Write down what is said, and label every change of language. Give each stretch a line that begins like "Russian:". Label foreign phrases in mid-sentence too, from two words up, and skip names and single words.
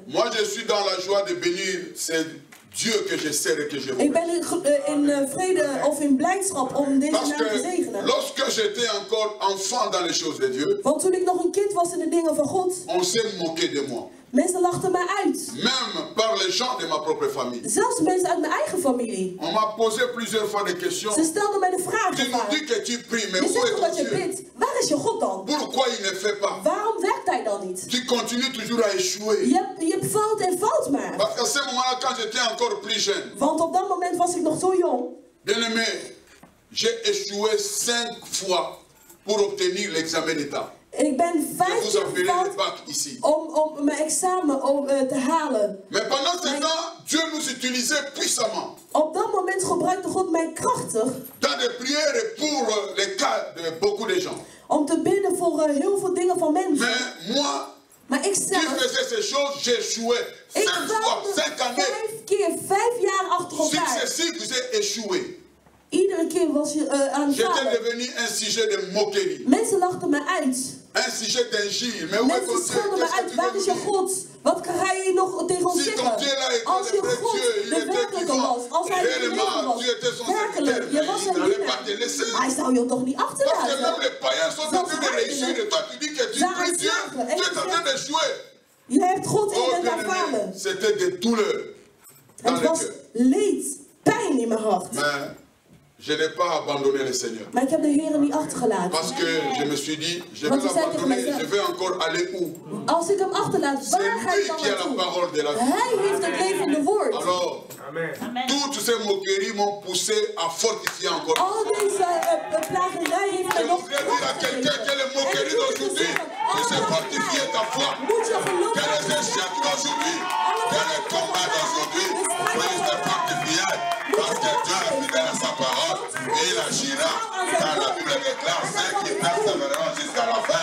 French: Moi, je suis dans la joie de bénir ce Dieu que je sers et que je
Dutch: Ik
French: vois.
Dutch: ben in vrede of in blijdschap om deze
French: Parce
Dutch: naam te
French: que
Dutch: zegenen.
French: lorsque j'étais encore enfant dans les choses de Dieu,
Dutch: Want toen ik nog een kind was in de dingen van God,
French: on s'est moqué de moi.
Dutch: mensen lachten mij uit.
French: Même par les gens de ma propre famille.
Dutch: Zelfs mensen uit mijn eigen familie.
French: On m'a posé plusieurs fois des questions.
Dutch: Ze stelden mij de vraag
French: Tu nous dis que tu pries, mais
Dutch: Je
French: où
Dutch: zegt
French: est
Dutch: toch
French: ton
Dutch: dat je
French: Dieu?
Dutch: bidt. Waar is je God dan?
French: Pourquoi il ne fait pas?
Dutch: Waarom werkt hij dan niet?
French: Tu continues toujours à échouer.
Dutch: Je valt en valt maar.
French: Parce qu'à ce moment-là, quand j'étais encore plus jeune,
Dutch: Want op dat moment was ik nog zo jong.
French: bien aimé, j'ai échoué 5 fois pour obtenir l'examen d'État.
Dutch: Ik ben 5
French: Et vous
Dutch: keer
French: appelez le
Dutch: gefaald
French: bac ici.
Dutch: om mijn examen te halen.
French: Mais pendant ce temps, Dieu nous utilisait puissamment
Dutch: Op dat moment gebruikte God mij krachtig
French: dans des prières pour les cas de beaucoup de gens.
Dutch: om te bidden voor heel veel dingen van mensen.
French: Mais moi,
Dutch: Maar ik
French: qui
Dutch: zelf,
French: faisais ces choses, j'échouais 5
Dutch: ik
French: fois,
Dutch: faalde
French: 5 années
Dutch: 5 keer, 5 jaar achter elkaar.
French: successifs, j'ai échoué.
Dutch: Iedere keer was je aan het
French: J'étais
Dutch: falen.
French: devenu un sujet de moquerie,
Dutch: Mensen lachten me uit.
French: un sujet d'injure. Mais où est ton
Dutch: Mensen
French: Dieu?
Dutch: schelden me
French: Qu'est-ce que
Dutch: uit.
French: tu
Dutch: Waar
French: veux
Dutch: is
French: nous
Dutch: je
French: dire?
Dutch: God? Wat ga je nog tegen ons
French: Si ton
Dutch: zeggen?
French: Dieu là était
Dutch: Als
French: le
Dutch: je
French: vrai
Dutch: God
French: Dieu, il
Dutch: de
French: était
Dutch: werkelijke
French: vivant.
Dutch: was. Als hij de leven
French: Réellement,
Dutch: was.
French: tu étais son
Dutch: Werkelijk,
French: serviteur,
Dutch: je was
French: mais
Dutch: zijn
French: il n'allait pas te
Dutch: dienaar.
French: laisser.
Dutch: Hij zou je toch niet
French: Parce que même
Dutch: achterlaten?
French: les païens sont en train de réussir et toi tu dis que tu pries Dieu, tu es en train d'échouer.
Dutch: Je hebt God en je
French: Oh
Dutch: bent aan
French: bien
Dutch: het falen.
French: aimé, c'était des douleurs dans
Dutch: Het
French: le
Dutch: was
French: cœur.
Dutch: leed, pijn in mijn hart.
French: Mais je n'ai pas abandonné le Seigneur.
Dutch: Maar ik heb de Heer niet achtergelaten.
French: Parce que je me suis dit, je vais l'abandonner, je vais encore aller où?
Dutch: Als ik hem achterlaat,
French: C'est
Dutch: waar ga ik
French: lui
Dutch: dan
French: qui a la
Dutch: naartoe?
French: parole de la vie.
Dutch: Hij heeft het levende woord.
French: Alors, toutes ces moqueries m'ont poussé à fortifier encore.
Dutch: Al deze plagerij heeft
French: Je
Dutch: me nog
French: voudrais dire à quelqu'un que les moqueries d'aujourd'hui, tu sais fortifier ta foi. Que les échecs d'aujourd'hui, que les combats d'aujourd'hui, puissent te fortifier. Parce que Dieu est fidèle à sa parole et il agira. Car la Bible déclare ceux qui persévéreront jusqu'à la fin.